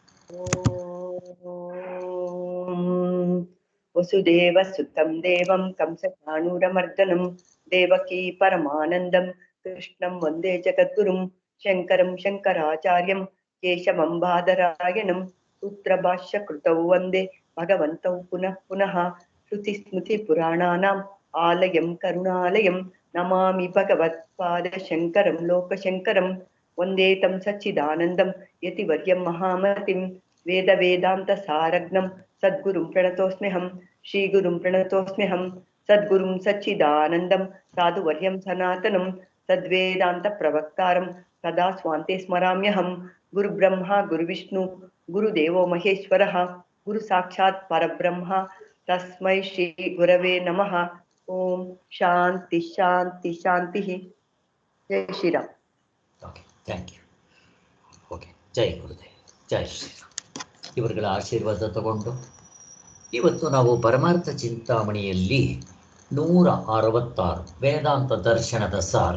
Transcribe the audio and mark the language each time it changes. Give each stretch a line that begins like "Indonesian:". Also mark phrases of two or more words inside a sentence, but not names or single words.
Sanskrit: ಓಂ ವಸುದೇವಸುತಂ ದೇವಂ ಕಂಸಚಾಣೂರಮರ್ದನಂ ದೇವಕೀ ಪರಮಾನಂದಂ ಕೃಷ್ಣಂ ವಂದೇ ಜಗದ್ಗುರುಂ ಶಂಕರಂ ಶಂಕರಾಚಾರ್ಯಂ ಕೇಶವಂ ಬಾದರಾಯಣಂ ಸೂತ್ರಭಾಷ್ಯಕೃತೌ ವಂದೇ ಭಗವಂತೌ ಪುನಃ ಪುನಃ ಶ್ರುತಿಸ್ಮೃತಿಪುರಾಣಾನಾಂ ಆಲಯಂ ಕರುಣಾಲಯಂ ನಮಾಮಿ ಭಗವತ್ಪಾದಶಂಕರಂ ಲೋಕಶಂಕರಂ ವಂದೇ ತಂ ಸಚ್ಚಿದಾನಂದಂ ಯತಿವರ್ಯಂ ಮಹಾಮತಿಂ ವೇದಾಂತಸಾರಗ್ನಂ ಸದ್ಗುರುಂ ಪ್ರಣತೋಸ್ಮ್ಯಹಂ ಶ್ರೀಗುರುಂ ಪ್ರಣತೋಸ್ಮ್ಯಹಂ ಸದ್ಗುರುಂ ಸಚ್ಚಿದಾನಂದಂ ಸಾಧುವರ್ಯಂ ಸನಾತನಂ ಸದ್ವೇದಾಂತ ಪ್ರವಕ್ತಾರಂ ಸದಾ ಸ್ವಾಂತೆ ಸ್ಮರಾಮ್ಯಹಂ ಗುರುಬ್ರಹ್ಮ ಗುರುವಿಷ್ಣು ಗುರುದೇವೋ ಮಹೇಶ್ವರಃ ಗುರು ಸಾಕ್ಷಾತ್ ಪರಬ್ರಹ್ಮ ತಸ್ಮೈ ಶ್ರೀ ಗುರವೇ ನಮಃ. ಓಂ ಶಾಂತಿ ಶಾಂತಿ ಶಾಂತಿ.
Hindi: जय श्रीराम.
English: Okay, thank you. Okay,
Hindi: जय गुरुदेव, जय श्रीराम.
Kannada: ಇವರುಗಳ ಆಶೀರ್ವಾದ ತಗೊಂಡು ಇವತ್ತು ನಾವು ಪರಮಾರ್ಥ ಚಿಂತಾಮಣಿಯಲ್ಲಿ 166 ವೇದಾಂತ ದರ್ಶನದ ಸಾರ.